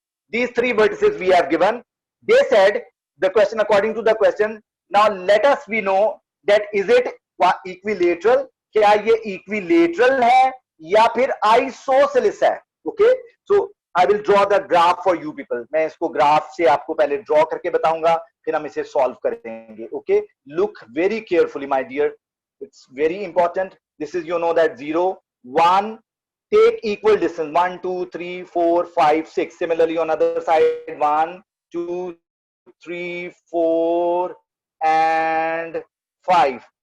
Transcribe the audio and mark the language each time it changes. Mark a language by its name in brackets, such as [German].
[English] These three vertices we have given. They said, the question, according to the question, now let us we know that is it equilateral, [Hindi] क्या ये equilateral है या फिर isosceles है. [English] Okay, so I will draw the graph for you people. [Hindi] मैं इसको graph से आपको पहले draw करके बताऊंगा, फिर हम इसे solve करेंगे. [English] Okay, look very carefully, my dear. It's very important. This is, you know, that 0, 1. Take equal distance. 1, 2, 3, 4, 5, 6. Similarly, on other side, 1, 2, 3, 4, and 5.